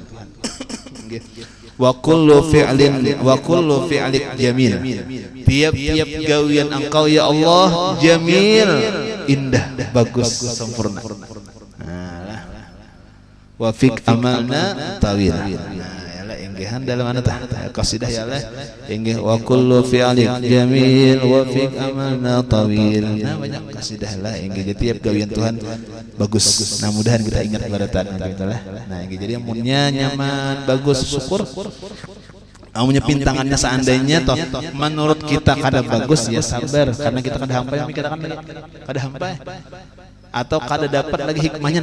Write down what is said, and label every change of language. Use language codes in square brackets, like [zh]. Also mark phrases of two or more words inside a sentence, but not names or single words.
[ar] وكل فعلك جميل. [bjn] Tiap-tiap gawian engkau [ar] يا الله [bjn] jamil, indah, bagus, sempurna. [ar] وفيك أملنا طويل. [bjn] Yalah enggehan dalam mana tah qasidah yalah enggeh [ar] وكل فعلك جميل وفيك أملنا طويل. [bjn] Nah banyak qasidah lah enggeh tiap gawian Tuhan bagus. Nah mudahan kita ingat baratan gitu lah. Nah enggeh jadi amunnya nyaman bagus syukur. Amunnya pintangannya seandainya toh menurut kita kada bagus ya sabar karena kita kada hampa yang mikirkan lagi kada hampa atau kada dapat lagi hikmahnya.